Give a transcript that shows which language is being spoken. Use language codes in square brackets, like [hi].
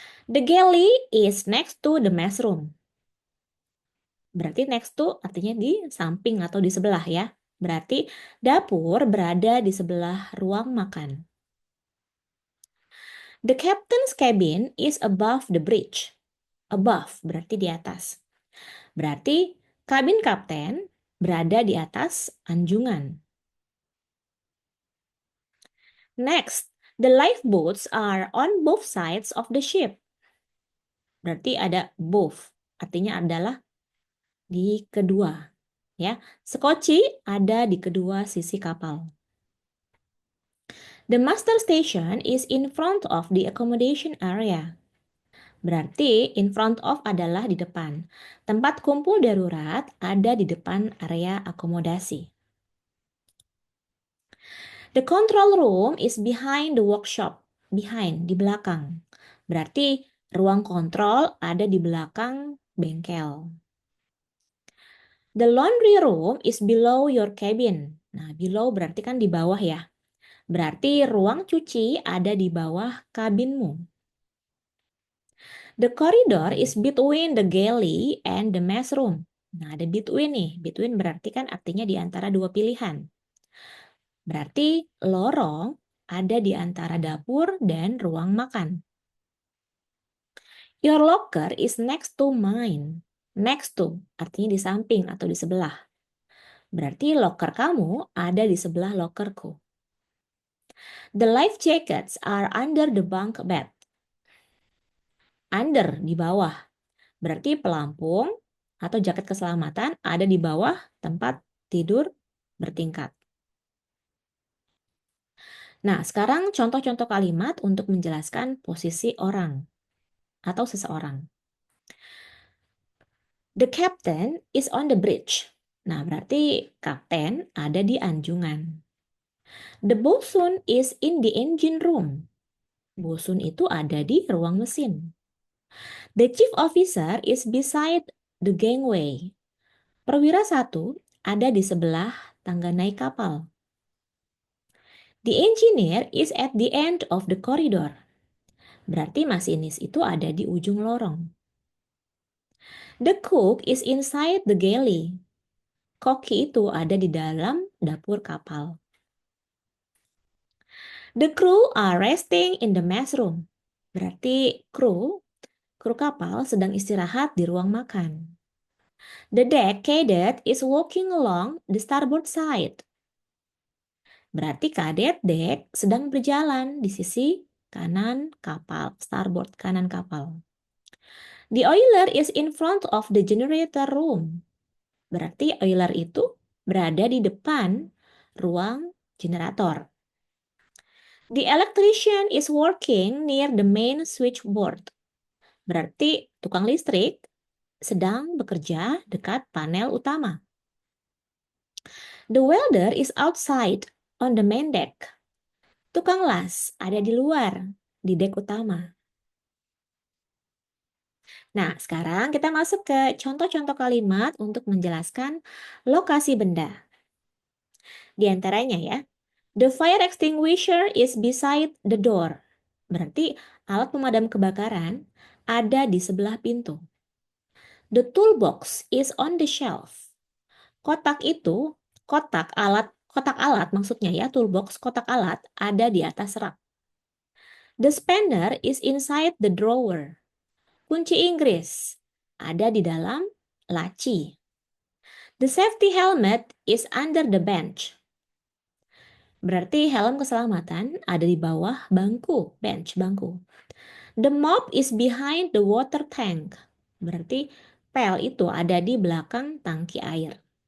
[en] The galley is next to the mess room. [id] Berarti next to artinya di samping atau di sebelah ya. Berarti dapur berada di sebelah ruang makan. [en] The captain's cabin is above the bridge. [id] Above berarti di atas. Berarti kabin kapten berada di atas anjungan. [en] Next, the lifeboats are on both sides of the ship. [id] Berarti ada both, artinya adalah di kedua. Ya, sekoci ada di kedua sisi kapal. [en] The master station is in front of the accommodation area. [id] Berarti in front of adalah di depan. Tempat kumpul darurat ada di depan area akomodasi. [en] The control room is behind the workshop. [id] Behind, di belakang. Berarti ruang kontrol ada di belakang bengkel. [en] The laundry room is below your cabin. [id] Nah, below berarti kan di bawah ya. Berarti ruang cuci ada di bawah kabinmu. [en] The corridor is between the galley and the mess room. [id] Nah, ada between nih. Between berarti kan artinya di antara dua pilihan. Berarti lorong ada di antara dapur dan ruang makan. [en] Your locker is next to mine. [id] Next to artinya di samping atau di sebelah. Berarti locker kamu ada di sebelah lockerku. [en] The life jackets are under the bunk bed. [id] Under di bawah. Berarti pelampung atau jaket keselamatan ada di bawah tempat tidur bertingkat. Nah, sekarang contoh-contoh kalimat untuk menjelaskan posisi orang atau seseorang. [en] The captain is on the bridge. [id] Nah, berarti kapten ada di anjungan. [en] The bosun is in the engine room. [id] Bosun itu ada di ruang mesin. [en] The chief officer is beside the gangway. [id] Perwira satu ada di sebelah tangga naik kapal. [en] The engineer is at the end of the corridor. [id] Berarti masinis itu ada di ujung lorong. [en] The cook is inside the galley. [id] Koki itu ada di dalam dapur kapal. [en] The crew are resting in the mess room. [id] Berarti kru kru kapal sedang istirahat di ruang makan. [en] The deck cadet is walking along the starboard side. [id] Berarti cadet deck sedang berjalan di sisi kanan kapal, starboard kanan kapal. [en] The oiler is in front of the generator room. [id] Berarti oiler itu berada di depan ruang generator. [en] The electrician is working near the main switchboard. [id] Berarti tukang listrik sedang bekerja dekat panel utama. [en] The welder is outside on the main deck. [id] Tukang las ada di luar, di dek utama. Nah, sekarang kita masuk ke contoh-contoh kalimat untuk menjelaskan lokasi benda. Di antaranya ya, [en] the fire extinguisher is beside the door. [id] Berarti alat pemadam kebakaran ada di sebelah pintu. The toolbox is on the shelf. Kotak itu, kotak alat maksudnya ya, toolbox kotak alat ada di atas rak. [en] The spanner is inside the drawer. [id] Kunci Inggris ada di dalam laci. [en] The safety helmet is under the bench. [id] Berarti helm keselamatan ada di bawah bangku, bench, bangku. [en] The mop is behind the water tank. [id] Berarti pel itu ada di belakang tangki air.